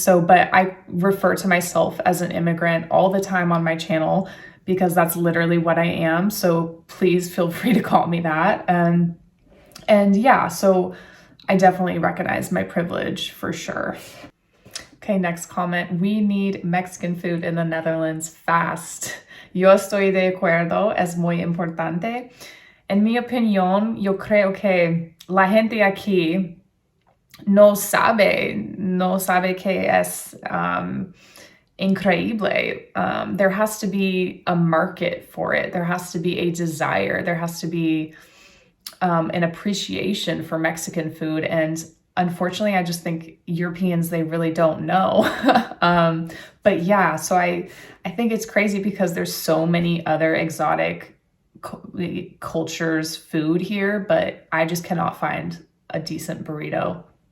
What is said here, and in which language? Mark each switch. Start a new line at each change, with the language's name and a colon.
English: So, but I refer to myself as an immigrant all the time on my channel because that's literally what I am. So please feel free to call me that. And yeah, so I definitely recognize my privilege for sure. Okay, next comment. We need Mexican food in the Netherlands fast.
Spanish: Yo estoy de acuerdo, es muy importante. En mi opinión, yo creo que la gente aquí no sabe que es increíble.
English: There has to be a market for it. There has to be a desire. There has to be an appreciation for Mexican food. And unfortunately, I just think Europeans, they really don't know. But yeah, so I think it's crazy because there's so many other exotic cultures, food here, but I just cannot find a decent burrito.